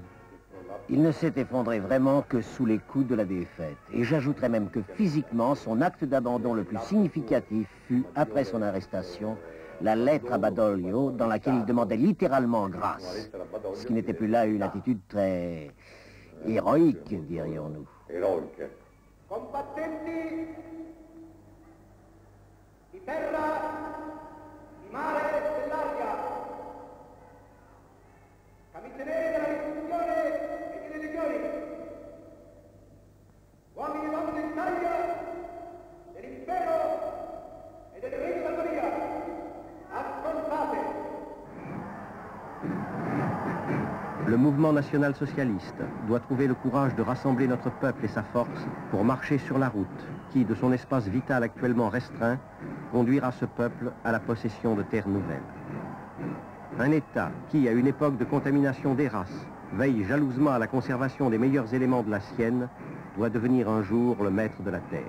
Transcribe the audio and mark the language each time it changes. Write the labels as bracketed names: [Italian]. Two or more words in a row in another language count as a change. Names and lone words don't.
[French] Il ne s'est effondré vraiment que sous les coups de la défaite. Et j'ajouterais même que physiquement, son acte d'abandon le plus significatif fut, après son arrestation, la lettre à Badoglio dans laquelle il demandait littéralement grâce. Ce qui n'était plus là une attitude très héroïque, dirions-nous. [Italian] Combattenti di terra, di mare e dell'aria, camiceneri della rivoluzione e delle legioni, uomini e donne d'Italia, dell'impero e del re di Valdoria, ascoltate. [French] Le mouvement national-socialiste doit trouver le courage de rassembler notre peuple et sa force pour marcher sur la route qui, de son espace vital actuellement restreint, conduira ce peuple à la possession de terres nouvelles. Un État qui, à une époque de contamination des races, veille jalousement à la conservation des meilleurs éléments de la sienne, doit devenir un jour le maître de la terre.